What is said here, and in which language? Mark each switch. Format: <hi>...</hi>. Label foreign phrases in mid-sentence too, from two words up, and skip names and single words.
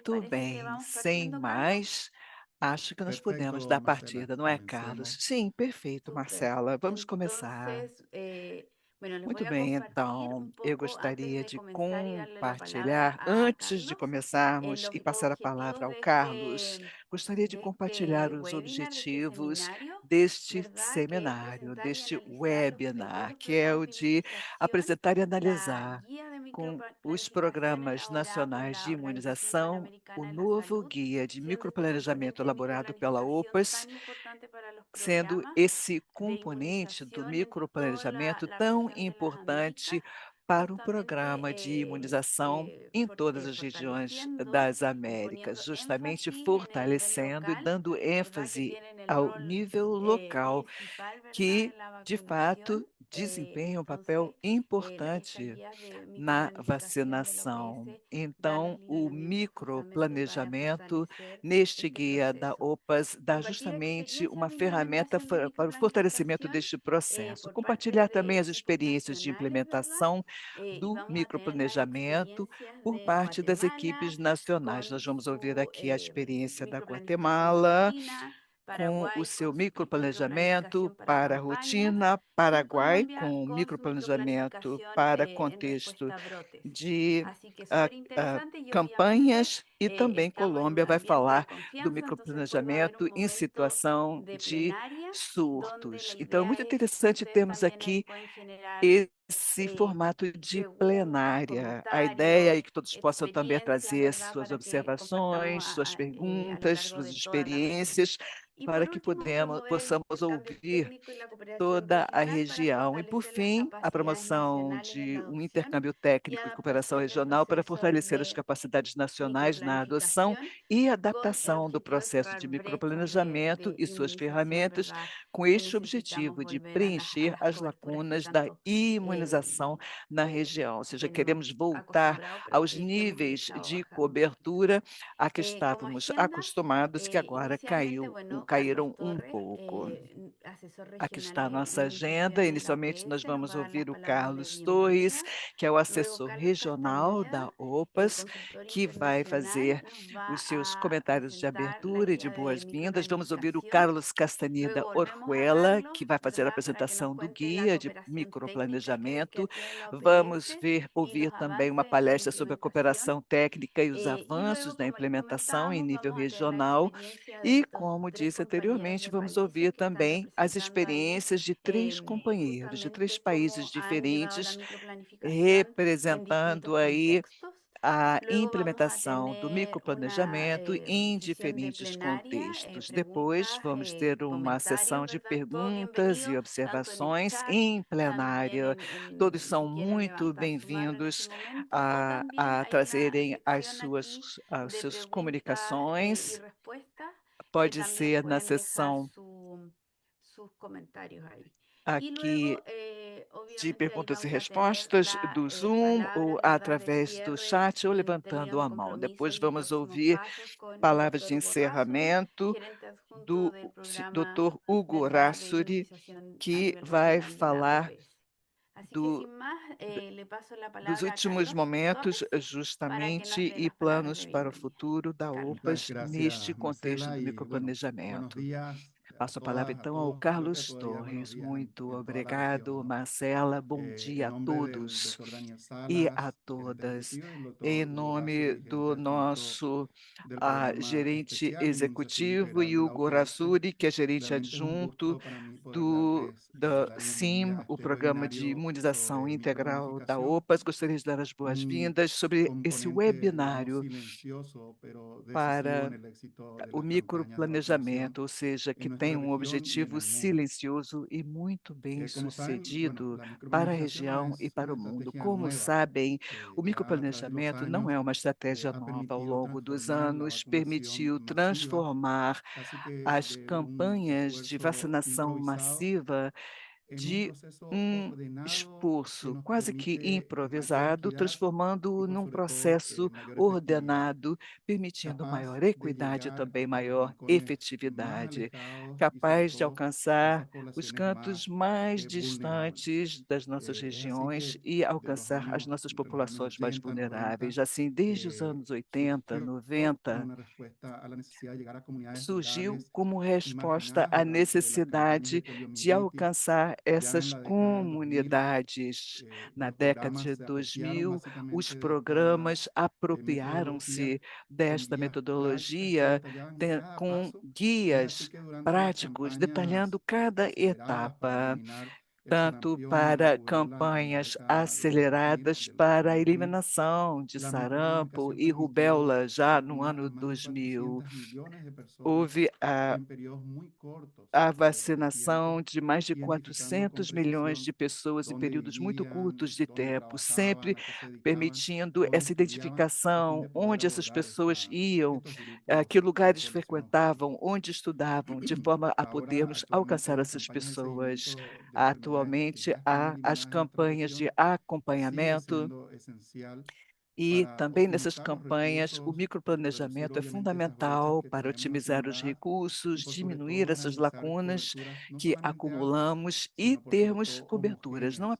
<pt>Muito</pt> <es>parece que</es> <pt>bem, vamos sem</pt> <es>partiendo, Carlos?</es> <pt>mais, acho que nós podemos</pt> <es>Perfecto,</es> <pt>dar</pt> <es>Marcela,</es> <pt>partida, não é, Carlos?</pt> <es>comencemos.</es> <pt>Sim, perfeito,</pt> <es>Súper.</es> <pt>Marcela. Vamos começar.</pt> <es>Entonces, bueno, les voy</es> <pt>Muito</pt> <es>a</es> <pt>bem,</pt> <es>compartir</es> <pt>então,</pt> <es>un</es> <pt>eu</pt> <es>poco antes</es> <pt>gostaria de</pt> <es>de comenzar y darle la palabra</es> <pt>compartilhar,</pt> <es>a</es> <pt>antes de</pt> <es>Carlos,</es> <pt>começarmos e</pt> <es>los</es> <pt>passar a</pt> <es>objetivos</es> <pt>palavra ao Carlos, gostaria de</pt> <es>de</es> <pt>compartilhar</pt> <es>este</es> <pt>os</pt> <es>webinar, de este</es> <pt>objetivos</pt> <es>seminario,</es> <pt>deste</pt> <es>¿verdad? Que es</es> <pt>seminário,</pt> <es>presentar y</es> <pt>deste</pt> <es>analizar</es> <pt>webinar,</pt> <es>los</es> <pt>que é</pt> <es>programas</es> <pt>o</pt> <es>de</es> <pt>de</pt> <es>inmunización,</es> <pt>apresentar e</pt> <es>la</es> <pt>analisar</pt> <es>guía de</es> <pt>com os</pt> <es>microplanificación</es> <pt>programas</pt> <es>elaborada por</es> <pt>nacionais de</pt> <es>la Organización</es> <pt>imunização o</pt> <es>Panamericana de la</es> <pt>novo</pt> <es>Salud,</es> <pt>guia de</pt> <es>siendo este</es> <pt>microplanejamento</pt> <es>componente de</es> <pt>elaborado pela</pt> <es>microplanificación</es> <pt>OPAS,</pt> <es>tan importante para los</es> <pt>sendo</pt> <es>programas</es> <pt>esse</pt> <es>de</es> <pt>componente do</pt> <es>inmunización en toda</es> <pt>microplanejamento</pt> <es>la</es> <pt>tão</pt> <es>región de las Américas,</es> <pt>importante para um</pt> <es>justamente</es> <pt>programa de imunização em todas as regiões</pt> <es>fortaleciendo</es> <pt>das</pt> <es>y</es> <pt>Américas,</pt> <es>poniendo</es> <pt>justamente</pt> <es>énfasis en el nivel</es> <pt>fortalecendo e</pt> <es>local,</es> <pt>dando</pt> <es>¿verdad? Que</es> <pt>ênfase</pt> <es>tienen el</es> <pt>ao</pt> <es>rol</es> <pt>nível local,</pt> <es>principal, ¿verdad?</es> <pt>que</pt> <es>En la</es> <pt>de</pt> <es>vacunación.</es> <pt>fato desempenha um</pt> <es>Entonces,</es> <pt>papel</pt> <es>estas</es> <pt>importante</pt> <es>guías de</es> <pt>na</pt> <es>microplanificación del</es> <pt>vacinação.</pt> <es>OPS dan los</es> <pt>Então, o</pt> <es>lineamientos justamente para</es> <pt>microplanejamento</pt> <es>fortalecer</es> <pt>neste</pt> <es>este</es> <pt>guia da</pt> <es>proceso.</es> <pt>OPAS dá</pt> <es>Compartir</es> <pt>justamente</pt> <es>experiencias</es> <pt>uma</pt> <es>de</es> <pt>ferramenta</pt> <es>implementación de</es> <pt>para o fortalecimento</pt> <es>microplanificación</es> <pt>deste processo.</pt> <es>por parte</es> <pt>Compartilhar também</pt> <es>de</es> <pt>as</pt> <es>equipos</es> <pt>experiências de</pt> <es>nacionales, ¿verdad?</es> <pt>implementação</pt> <es>Y</es> <pt>do</pt> <es>vamos a tener las</es> <pt>microplanejamento</pt> <es>experiencias</es> <pt>por</pt> <es>de</es> <pt>parte das</pt> <es>Guatemala</es> <pt>equipes nacionais.</pt> <es>con</es> <pt>Nós vamos ouvir</pt> <es>su</es> <pt>aqui a experiência da</pt> <es>microplanificación</es> <pt>Guatemala,</pt> <es>rutina,</es> <pt>com o</pt> <es>Paraguay</es> <pt>seu</pt> <es>con su</es> <pt>microplanejamento</pt> <es>microplanificación para</es> <pt>para a</pt> <es>campañas</es> <pt>rotina,</pt> <es>y</es> <pt>Paraguai</pt> <es>Colombia</es> <pt>com o</pt> <es>con su</es> <pt>microplanejamento</pt> <es>microplanificación</es> <pt>para</pt> <es>en</es> <pt>contexto</pt> <es>respuesta a brotes.</es> <pt>de</pt> <es>Así que súper interesante y obviamente</es> <pt>campanhas e também</pt> <es>estamos en</es> <pt>Colômbia</pt> <es>un</es> <pt>vai</pt> <es>ambiente de</es> <pt>falar do</pt> <es>confianza, entonces puede haber un</es> <pt>microplanejamento em</pt> <es>momento</es> <pt>situação</pt> <es>de</es> <pt>de</pt> <es>plenaria donde</es> <pt>surtos.</pt> <es>la</es> <pt>Então, é</pt> <es>idea</es> <pt>muito</pt> <es>es que</es> <pt>interessante</pt> <es>ustedes</es> <pt>termos</pt> <es>también ahí</es> <pt>aqui</pt> <es>pueden generar</es> <pt>esse formato de</pt> <es>preguntas,</es> <pt>plenária. A ideia</pt> <es>comentarios,</es> <pt>é que todos possam também</pt> <es>experiencias,</es> <pt>trazer</pt> <es>¿verdad?</es> <pt>suas</pt> <es>Para que compartamos</es> <pt>observações, suas</pt> <es>a lo</es> <pt>perguntas,</pt> <es>largo</es> <pt>suas</pt> <es>de toda la región.</es> <pt>experiências,</pt> <es>Y</es> <pt>para</pt> <es>por</es> <pt>que</pt> <es>último, promover el</es> <pt>possamos</pt> <es>intercambio</es> <pt>ouvir</pt> <es>técnico y la cooperación</es> <pt>toda a</pt> <es>regional para</es> <pt>região. E, por</pt> <es>fortalecer las</es> <pt>fim, a</pt> <es>capacidades</es> <pt>promoção</pt> <es>nacionales en</es> <pt>de</pt> <es>la</es> <pt>um</pt> <es>adopción</es> <pt>intercâmbio</pt> <es>y</es> <pt>técnico e cooperação</pt> <es>adaptación del</es> <pt>regional para</pt> <es>proceso</es> <pt>fortalecer as</pt> <es>de</es> <pt>capacidades nacionais na adoção</pt> <es>microplanificación</es> <pt>e</pt> <es>con el</es> <pt>adaptação do</pt> <es>objetivo de</es> <pt>processo</pt> <es>cerrar</es> <pt>de</pt> <es>brechas</es> <pt>microplanejamento</pt> <es>de</es> <pt>e suas</pt> <es>inmunización,</es> <pt>ferramentas,</pt> <es>¿verdad?</es> <pt>com</pt> <es>Que</es> <pt>este</pt> <es>necesitamos</es> <pt>objetivo de</pt> <es>volver a</es> <pt>preencher</pt> <es>las</es> <pt>as</pt> <es>coberturas que</es> <pt>lacunas da</pt> <es>tanto</es> <pt>imunização na eh, região. Ou seja,</pt> <es>tenemos</es> <pt>queremos voltar</pt> <es>acostumbrado, pero</es> <pt>aos</pt> <es>que hemos</es> <pt>níveis</pt> <es>estado</es> <pt>de</pt> <es>bajando un poquito.</es> <pt>cobertura a que</pt> <es>Como</es> <pt>estávamos</pt> <es>agenda,</es> <pt>acostumados, que agora</pt> <es>inicialmente, bueno, Carlos</es> <pt>caíram um</pt> <es>Torres,</es> <pt>pouco.</pt> <es>asesor</es> <pt>Aqui</pt> <es>regional</es> <pt>está a</pt> <es>de</es> <pt>nossa agenda.</pt> <es>inmunización en la</es> <pt>Inicialmente, nós</pt> <es>OPS, nos</es> <pt>vamos</pt> <es>va a dar las</es> <pt>ouvir o</pt> <es>palabras de</es> <pt>Carlos Torres,</pt> <es>bienvenida.</es> <pt>que é o</pt> <es>Luego,</es> <pt>assessor</pt> <es>Carlos</es> <pt>regional</pt> <es>Castañeda,</es> <pt>da OPAS,</pt> <es>consultor</es> <pt>que vai</pt> <es>internacional,</es> <pt>fazer</pt> <es>nos</es> <pt>os</pt> <es>va</es> <pt>seus</pt> <es>a</es> <pt>comentários de</pt> <es>presentar la</es> <pt>abertura e de</pt> <es>guía de</es> <pt>boas-vindas. Vamos ouvir o</pt> <es>microplanificación.</es> <pt>Carlos Castaneda,</pt> <es>Luego, volvemos a</es> <pt>Orjuela, que</pt> <es>Carlos,</es> <pt>vai fazer a</pt> <es>¿verdad? Para que nos</es> <pt>apresentação do</pt> <es>cuente la</es> <pt>guia de</pt> <es>cooperación técnica que</es> <pt>microplanejamento.</pt> <es>tienen la</es> <pt>Vamos</pt> <es>OPS y</es> <pt>ouvir</pt> <es>los</es> <pt>também uma</pt> <es>avances en la</es> <pt>palestra sobre a</pt> <es>implementación.</es> <pt>cooperação técnica e os</pt> <es>Y</es> <pt>avanços</pt> <es>luego,</es> <pt>da</pt> <es>como les</es> <pt>implementação em</pt> <es>comentábamos,</es> <pt>nível</pt> <es>vamos a tener la</es> <pt>regional.</pt> <es>experiencia de</es> <pt>E,</pt> <es>estos</es> <pt>como</pt> <es>tres</es> <pt>disse</pt> <es>compañeros</es> <pt>anteriormente,</pt> <es>de</es> <pt>vamos</pt> <es>países</es> <pt>ouvir</pt> <es>que están</es> <pt>também as</pt> <es>representando ahí</es> <pt>experiências de três companheiros de três</pt> <es>justamente</es> <pt>países</pt> <es>cómo han llevado la</es> <pt>diferentes,</pt> <es>microplanificación en</es> <pt>representando</pt> <es>distintos</es> <pt>aí</pt> <es>contextos.</es> <pt>a</pt> <es>Luego vamos a</es> <pt>implementação do</pt> <es>tener una</es> <pt>microplanejamento em</pt> <es>sesión de</es> <pt>diferentes</pt> <es>plenaria,</es> <pt>contextos. Depois,</pt> <es>preguntas,</es> <pt>vamos ter uma sessão</pt> <es>comentarios,</es> <pt>de</pt> <es>¿verdad? Todos</es> <pt>perguntas e</pt> <es>bienvenidos, tanto en el</es> <pt>observações</pt> <es>chat,</es> <pt>em</pt> <es>también</es> <pt>plenária. Todos são</pt> <es>si quieren</es> <pt>muito</pt> <es>levantar su mano en ese</es> <pt>bem-vindos</pt> <es>momento, o también</es> <pt>a</pt> <es>hay una</es> <pt>trazerem</pt> <es>sección aquí</es> <pt>as</pt> <es>de</es> <pt>suas</pt> <es>preguntas y</es> <pt>comunicações.</pt> <es>respuestas que</es> <pt>Pode</pt> <es>también</es> <pt>ser na</pt> <es>pueden dejar</es> <pt>sessão</pt> <es>sus comentarios ahí. Y</es> <pt>aqui</pt> <es>luego,</es> <pt>de</pt> <es>obviamente, ahí</es> <pt>perguntas e</pt> <es>vamos a tener</es> <pt>respostas do Zoom ou</pt> <es>palabras, ¿verdad?, de</es> <pt>através do</pt> <es>cierre</es> <pt>chat ou</pt> <es>en</es> <pt>levantando</pt> <es>términos</es> <pt>a</pt> <es>de</es> <pt>mão.</pt> <es>compromisos</es> <pt>Depois</pt> <es>y</es> <pt>vamos</pt> <es>próximos</es> <pt>ouvir</pt> <es>pasos con el</es> <pt>palavras de</pt> <es>doctor Hugo Rassuri,</es> <pt>encerramento</pt> <es>gerente adjunto</es> <pt>do</pt> <es>del programa,</es> <pt>Dr. Hugo</pt> <es>¿verdad?, de</es> <pt>Rassuri,</pt> <es>imunización a</es> <pt>que</pt> <es>nivel</es> <pt>vai</pt> <es>regional de la</es> <pt>falar</pt> <es>OPS. Así que</es> <pt>do,</pt> <es>sin más, le paso la</es> <pt>dos</pt> <es>palabra a</es> <pt>últimos</pt> <es>Carlos</es> <pt>momentos,</pt> <es>Torres para que nos</es> <pt>justamente,</pt> <es>dé</es> <pt>e</pt> <es>las palabras</es> <pt>planos</pt> <es>de</es> <pt>para o</pt> <es>bienvenida.</es> <pt>futuro da</pt> <es>Carlos. Muchas</es> <pt>OPAS neste</pt> <es>gracias,</es> <pt>contexto</pt> <es>Marcela,</es> <pt>do</pt> <es>y bueno, buenos</es> <pt>microplanejamento.</pt> <es>días a</es> <pt>Passo a palavra</pt> <es>todas, a</es> <pt>então ao</pt> <es>todos. Creo que</es> <pt>Carlos</pt> <es>todavía buenos</es> <pt>Torres.</pt> <es>días</es> <pt>Muito</pt> <es>en toda la región,</es> <pt>obrigado,</pt> <es>¿no?</es> <pt>Marcela. Bom</pt> <es>En</es> <pt>dia a</pt> <es>nombre del</es> <pt>todos</pt> <es>doctor Daniel</es> <pt>e a</pt> <es>Salas, gerente</es> <pt>todas.</pt> <es>ejecutivo, y el</es> <pt>Em</pt> <es>doctor Hugo</es> <pt>nome</pt> <es>Rasuri, gerente</es> <pt>do</pt> <es>adjunto</es> <pt>nosso</pt> <es>del programa</es> <pt>gerente</pt> <es>especial de inmunización</es> <pt>executivo,</pt> <es>integral de la</es> <pt>Hugo</pt> <es>OPS.</es> <pt>Rassuri, que é gerente</pt> <es>Realmente es un</es> <pt>adjunto</pt> <es>gusto para mí poder</es> <pt>do</pt> <es>darles</es> <pt>da</pt> <es>la bienvenida</es> <pt>SIM,</pt> <es>a</es> <pt>o</pt> <es>este</es> <pt>Programa de</pt> <es>webinario</es> <pt>Imunização</pt> <es>sobre</es> <pt>Integral da</pt> <es>microplanificación,</es> <pt>OPAS. Gostaria de dar as</pt> <es>un</es> <pt>boas-vindas sobre esse</pt> <es>componente, digamos,</es> <pt>webinário</pt> <es>silencioso, pero decisivo</es> <pt>para</pt> <es>en el éxito de</es> <pt>o</pt> <es>las campañas de vacunación</es> <pt>microplanejamento, ou seja,</pt> <es>en</es> <pt>que tem</pt> <es>nuestra</es> <pt>um</pt> <es>región y en</es> <pt>objetivo</pt> <es>el mundo.</es> <pt>silencioso e muito bem</pt> <es>Como saben, bueno,</es> <pt>sucedido</pt> <es>la</es> <pt>para a</pt> <es>microplanificación no</es> <pt>região e</pt> <es>es</es> <pt>para</pt> <es>una</es> <pt>o mundo.</pt> <es>estrategia</es> <pt>Como</pt> <es>nueva.</es> <pt>sabem, o</pt> <es>Ya a través de los</es> <pt>microplanejamento não</pt> <es>años</es> <pt>é uma estratégia</pt> <es>ha</es> <pt>nova. Ao</pt> <es>permitido</es> <pt>longo dos</pt> <es>transformar la</es> <pt>anos,</pt> <es>vacunación</es> <pt>permitiu</pt> <es>masiva</es> <pt>transformar</pt> <es>casi que</es> <pt>as</pt> <es>de un</es> <pt>campanhas de</pt> <es>esfuerzo</es> <pt>vacinação</pt> <es>improvisado</es> <pt>massiva</pt> <es>en un</es> <pt>de</pt> <es>proceso</es> <pt>um</pt> <es>ordenado que</es> <pt>esforço</pt> <es>nos</es> <pt>quase que</pt> <es>permite irradiar</es> <pt>improvisado,</pt> <es>equidad y</es> <pt>transformando</pt> <es>por</es> <pt>num</pt> <es>sobre todo</es> <pt>processo</pt> <es>mayor efectividad,</es> <pt>ordenado, permitindo</pt> <es>capaz</es> <pt>maior</pt> <es>de</es> <pt>equidade e</pt> <es>llegar</es> <pt>também</pt> <es>a los</es> <pt>maior</pt> <es>rincones más</es> <pt>efetividade,</pt> <es>alejados y sobre</es> <pt>capaz de</pt> <es>todo a</es> <pt>alcançar</pt> <es>esas</es> <pt>os</pt> <es>poblaciones</es> <pt>cantos</pt> <es>más</es> <pt>mais</pt> <es>vulnerables.</es> <pt>distantes das nossas</pt> <es>Es así</es> <pt>regiões</pt> <es>que</es> <pt>e alcançar as nossas</pt> <es>de los años</es> <pt>populações mais</pt> <es>80, 90,</es> <pt>vulneráveis. Assim, desde os anos 80,</pt> <es>surgió como</es> <pt>90,</pt> <es>una respuesta a la necesidad de llegar a comunidades</es> <pt>surgiu</pt> <es>rurales</es> <pt>como</pt> <es>y</es> <pt>resposta</pt> <es>marginadas</es> <pt>à</pt> <es>durante las campañas de</es> <pt>necessidade de</pt> <es>poliomielitis.</es> <pt>alcançar</pt> <es>Ya en</es> <pt>essas</pt> <es>la década del 2000,</es> <pt>comunidades. Na</pt> <es>los</es> <pt>década</pt> <es>programas</es> <pt>de</pt> <es>se apropiaron</es> <pt>2000, os</pt> <es>básicamente de esta</es> <pt>programas</pt> <es>metodología</es> <pt>apropriaram-se</pt> <es>con</es> <pt>desta</pt> <es>guías prácticas que</es> <pt>metodologia</pt> <es>detallaban cada</es> <pt>com</pt> <es>paso, y es así</es> <pt>guias</pt> <es>que durante las</es> <pt>práticos detalhando</pt> <es>campañas</es> <pt>cada</pt> <es>aceleradas para</es> <pt>etapa,</pt> <es>eliminar el</es> <pt>tanto</pt> <es>sarampión y la</es> <pt>para</pt> <es>rubiola en la</es> <pt>campanhas</pt> <es>década del 2000,</es> <pt>aceleradas para a</pt> <es>2000,</es> <pt>eliminação de</pt> <es>la</es> <pt>sarampo</pt> <es>microplanificación</es> <pt>e</pt> <es>permitió</es> <pt>rubéola já no</pt> <es>vacunar</es> <pt>ano</pt> <es>a más de</es> <pt>2000.</pt> <es>400 millones de personas</es> <pt>Houve</pt> <es>en periodos muy cortos</es> <pt>a</pt> <es>de</es> <pt>vacinação</pt> <es>tiempo,</es> <pt>de mais de</pt> <es>identificando con</es> <pt>400 milhões de</pt> <es>precisión</es> <pt>pessoas em</pt> <es>dónde</es> <pt>períodos muito</pt> <es>vivían,</es> <pt>curtos de</pt> <es>dónde</es> <pt>tempo,</pt> <es>trabajaban,</es> <pt>sempre</pt> <es>a qué se dedicaban,</es> <pt>permitindo</pt> <es>dónde</es> <pt>essa</pt> <es>estudiaban, a fin</es> <pt>identificação,</pt> <es>de poder</es> <pt>onde essas</pt> <es>abordar</es> <pt>pessoas iam,</pt> <es>estos</es> <pt>que</pt> <es>grupos de</es> <pt>lugares</pt> <es>población</es> <pt>frequentavam,</pt> <es>objeto.</es> <pt>onde estudavam, de forma a</pt> <es>Ahora,</es> <pt>podermos alcançar</pt> <es>actualmente, las</es> <pt>essas</pt> <es>campañas de</es> <pt>pessoas.</pt> <es>seguimiento de enfermedades que</es> <pt>Atualmente,</pt> <es>ya están</es> <pt>há as</pt> <es>eliminadas en nuestra</es> <pt>campanhas de</pt> <es>región sigue</es> <pt>acompanhamento.</pt> <es>siendo esencial</es> <pt>E</pt> <es>para</es> <pt>também nessas</pt> <es>optimizar los</es> <pt>campanhas, o</pt> <es>recursos y reducir</es> <pt>microplanejamento é</pt> <es>obviamente esas brechas</es> <pt>fundamental</pt> <es>que</es> <pt>para</pt> <es>traemos</es> <pt>otimizar os</pt> <es>acumuladas y</es> <pt>recursos,</pt> <es>por sobre todo</es> <pt>diminuir essas</pt> <es>garantizar</es> <pt>lacunas</pt> <es>coberturas no</es> <pt>que</pt> <es>solamente altas,</es> <pt>acumulamos e</pt> <es>sino por sobre</es> <pt>termos</pt> <es>todo</es> <pt>coberturas não</pt>